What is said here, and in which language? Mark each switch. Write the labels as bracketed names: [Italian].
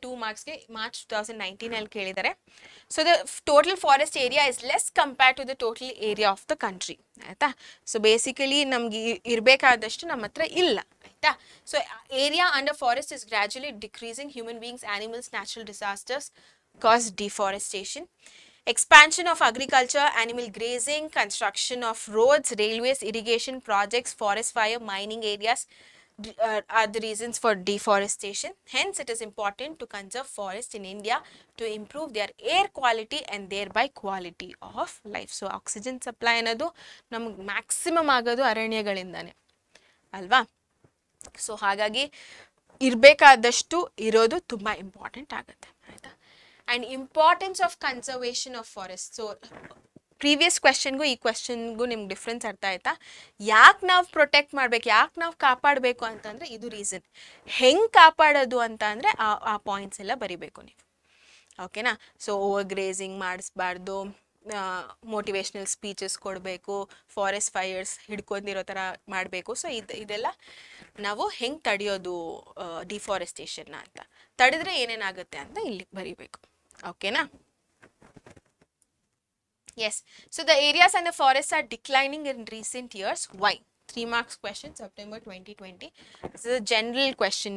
[Kannada] 2 ಮಾರ್ಕ್ಸ್ಗೆ March 2019 ಅಲ್ಲಿ ಕೇಳಿದ್ದಾರೆ. [English] so the total forest area is less compare to the total area of the country, [Kannada] ಆಯಿತಾ? So basically ನಮ್ಗೆ ಇರಬೇಕಾದಷ್ಟು ನಮ್ಮ ಹತ್ರ ಇಲ್ಲ, ಆಯಿತಾ? ಆಯ್ತಾ. [English] So area under forest is gradually decreasing. Human beings, animals, natural disasters cause deforestation. Expansion of agriculture, animal grazing, construction of roads, railways, irrigation projects, forest fire, mining areas are the reasons for deforestation. Hence, it is important to conserve forests in India to improve their air quality and thereby quality of life. [Kannada] So, oxygen supply ಅನ್ನೋದು ನಮಗೆ maximum ಆಗೋದು ಅರಣ್ಯಗಳಿಂದಾನೆ ಅಲ್ವಾ. So ಹಾಗಾಗಿ ಇರಬೇಕಾದಷ್ಟು ಇರೋದು ತುಂಬ important ಆಗುತ್ತೆ ಆಯಿತಾ. [English] And importance of conservation of forest. [Kannada] So previous ಕ್ವೆಶನ್ಗೂ ಈ ಕ್ವೆಶನ್ಗೂ ನಿಮ್ಗೆ ಡಿಫ್ರೆನ್ಸ್ ಅರ್ಥ ಆಯ್ತಾ. ಯಾಕೆ ನಾವು ಪ್ರೊಟೆಕ್ಟ್ ಮಾಡಬೇಕು, ಯಾಕೆ ನಾವು ಕಾಪಾಡಬೇಕು ಅಂತಂದರೆ ಇದು ರೀಸನ್. ಹೆಂಗೆ ಕಾಪಾಡೋದು ಅಂತ ಅಂದರೆ ಆ ಪಾಯಿಂಟ್ಸ್ ಎಲ್ಲ ಬರಿಬೇಕು ನೀವು, ಓಕೆನಾ. So over grazing ಮಾಡಿಸ್ಬಾರ್ದು, motivational speeches ಕೊಡಬೇಕು, ಫಾರೆಸ್ಟ್ ಫೈರ್ಸ್ ಹಿಡ್ಕೊಂಡಿರೋ ಥರ ಮಾಡಬೇಕು. ಸೊ ಇದೆಲ್ಲ ನಾವು ಹೆಂಗೆ ತಡೆಯೋದು ಡಿಫಾರೆಸ್ಟೇಷನ್ನ ಅಂತ, ತಡೆದ್ರೆ ಏನೇನಾಗುತ್ತೆ ಅಂತ ಇಲ್ಲಿ ಬರಿಬೇಕು, ಓಕೆನಾ. [English] Yes, so the areas and the forests are declining in recent years. Why? 3 marks question, September 2020. This is a general question.